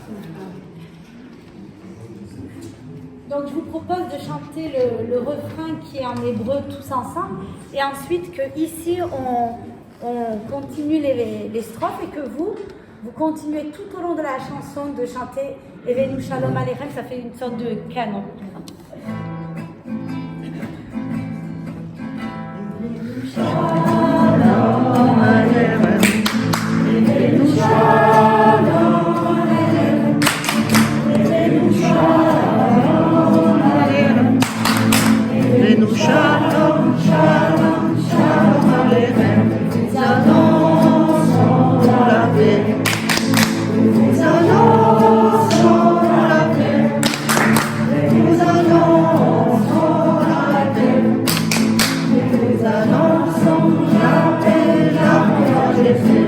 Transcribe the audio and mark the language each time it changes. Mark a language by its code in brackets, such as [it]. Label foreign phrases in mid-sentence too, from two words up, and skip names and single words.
[fr] Donc je vous propose de chanter le refrain qui est en hébreu tous ensemble et ensuite que ici on continue les strophes et que vous continuez tout au long de la chanson de chanter [he] הבאנו שלום עליכם, [fr] ça fait une sorte de canon. [he] שלום עליכם, הבאנו שלום עליכם, הבאנו שלום עליכם, הבאנו שלום, שלום, שלום עליכם. [fr] Nous annonçons la paix, nous annonçons la paix, nous annonçons la paix. Nous annonçons la paix, la gloire de Jésus.